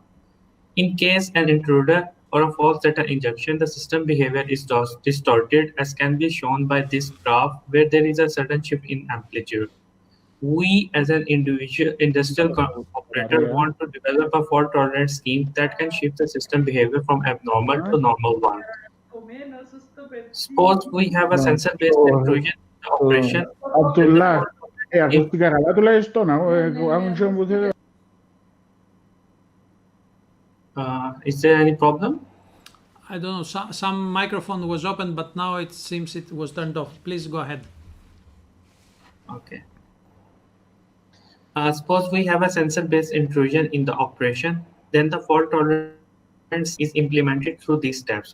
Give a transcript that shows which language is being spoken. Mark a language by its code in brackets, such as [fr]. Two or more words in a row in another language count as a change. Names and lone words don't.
[en] In case an intruder or a false data injection, the system behavior is distorted, as can be shown by this graph where there is a sudden shift in amplitude. We as an individual industrial operator want to develop a fault tolerant scheme that can shift the system behavior from abnormal to normal one. Suppose we have a sensor-based intrusion operation. Abdullah, [el] ακούστηκα καλά τουλάχιστον. [en] Is there any problem? I don't know. Some microphone was open, but now it seems it was turned off. Please go ahead. Okay. Suppose we have a sensor-based intrusion in the operation, then the fault tolerance is implemented through these steps.